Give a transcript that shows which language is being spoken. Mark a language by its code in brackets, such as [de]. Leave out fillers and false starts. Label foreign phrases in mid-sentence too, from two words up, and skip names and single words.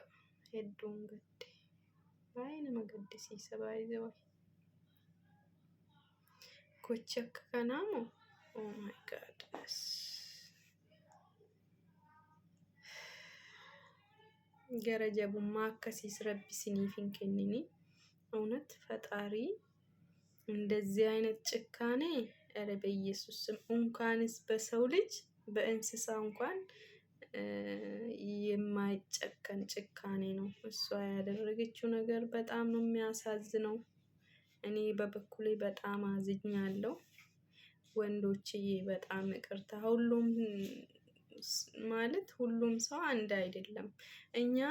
[om] Hedduun gaddee baay'ee nama gaddisiisa baay'ee wayi. Gochi akka kanaa moo [en] oh my god. [om] Gara jabummaa akkasiis rabbi isiniif hin kennini. [am] እውነት ፈጣሪ እንደዚህ አይነት ጭካኔ ኧረ በኢየሱስ ስም እንኳንስ በሰው ልጅ በእንስሳ እንኳን የማይጨከን ጭካኔ ነው። እሷ ያደረገችው ነገር በጣም ነው የሚያሳዝነው። እኔ በበኩሌ በጣም አዝኛለሁ። ወንዶችዬ በጣም ይቅርታ። ሁሉም ሰው አንድ አይደለም። እኛ